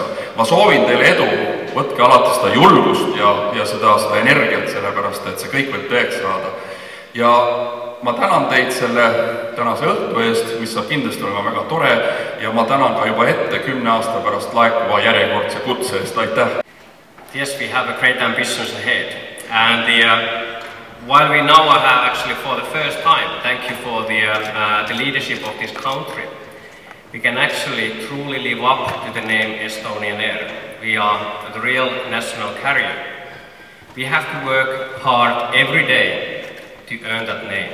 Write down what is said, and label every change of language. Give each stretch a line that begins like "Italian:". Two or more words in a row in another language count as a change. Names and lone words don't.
Estonian: Ma soovin teile edu, võtke alati seda julgust ja seda energiat, sellepärast et see kõik võib tõeks saada. Ja ma tänan teid selle tänase õhtu eest, mis saab kindlasti olema väga tore, ja ma tänan ka juba ette 10 aasta pärast laekuva järjekordse kutse eest. Aitäh!
English: Yes, we have a great ambitions ahead. And while we now have actually for the first time, thank you for the leadership of this country, we can actually truly live up to the name Estonian Air. We are the real national carrier. We have to work hard every day to earn that name.